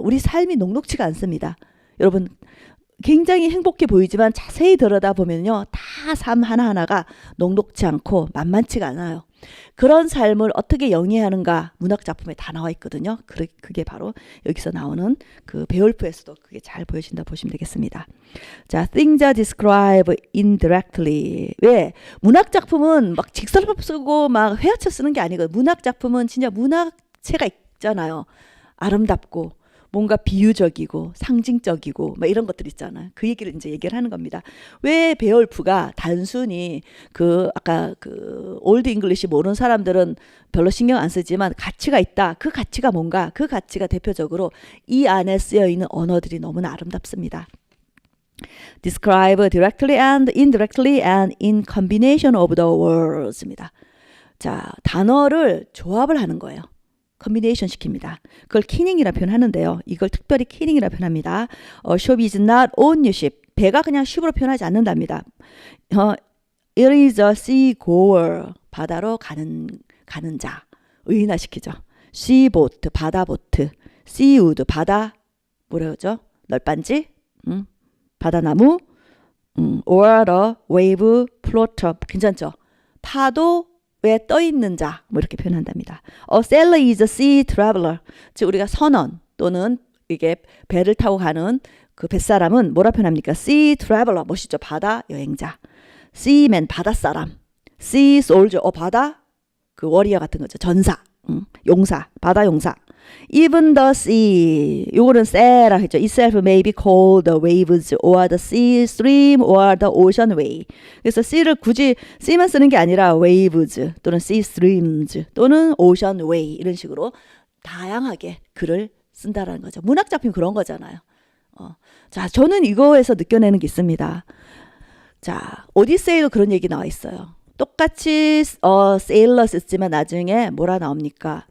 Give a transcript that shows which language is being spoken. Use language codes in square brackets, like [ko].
[ko] 우리 삶이 녹록지가 않습니다. 여러분 굉장히 행복해 보이지만 자세히 들여다보면요. 다 삶 하나하나가 녹록지 않고 만만치가 않아요. 그런 삶을 어떻게 영위하는가 문학 작품에 다 나와 있거든요. 그게 바로 여기서 나오는 그 베올프에서도 그게 잘 보여진다 보시면 되겠습니다. [en] 자, things are described indirectly. [ko] 왜? 문학 작품은 막 직설법 쓰고 막 회화쳐 쓰는 게 아니고 문학 작품은 진짜 문학체가 있잖아요. 아름답고 뭔가 비유적이고 상징적이고 막 이런 것들 있잖아요. 그 얘기를 얘기를 하는 겁니다. 왜 베올프가 단순히 아까 올드 잉글리시 모르는 사람들은 별로 신경 안 쓰지만 가치가 있다. 그 가치가 뭔가? 그 가치가 대표적으로 이 안에 쓰여 있는 언어들이 너무나 아름답습니다. [en] Describe directly and indirectly and in combination of the words [ko] 입니다. 자, 단어를 조합을 하는 거예요. 컨비네이션 시킵니다. 그걸 키닝이라 표현하는데요. 이걸 특별히 키닝이라 표현합니다. [en] ship is not on your ship. [ko] 배가 그냥 ship으로 표현하지 않는답니다. [en] It is a sea goer. [ko] 바다로 가는 자. 의인화시키죠. [en] sea boat, [ko] 바다 보트. [en] sea wood, [ko] 바다 뭐라 그러죠? 널빤지, 바다나무, [en] or a wave floater. [ko] 괜찮죠? 파도 왜 떠있는 자, 뭐 이렇게 표현한답니다. [en] A sailor is a sea traveler. [ko] 즉 우리가 선원 또는 이게 배를 타고 가는 그 뱃사람은 뭐라 표현합니까? [en] Sea traveler, [ko] 멋있죠? 바다 여행자. Seaman, 바닷사람. [en] Sea soldier, [ko] 바다 그 워리어 같은 거죠. 전사, 용사, 바다 용사. [en] Even the sea, [ko] 요거는 세라 했죠. [en] Itself may be called the waves or the sea stream or the ocean way. [ko] 그래서 sea를 굳이 sea만 쓰는 게 아니라 waves 또는 sea streams 또는 ocean way 이런 식으로 다양하게 글을 쓴다라는 거죠. 문학 작품 그런 거잖아요. 자, 저는 이거에서 느껴내는 게 있습니다. 자, 오디세이도 그런 얘기 나와 있어요. 똑같이 sailor 쓰지만 나중에 뭐라 나옵니까?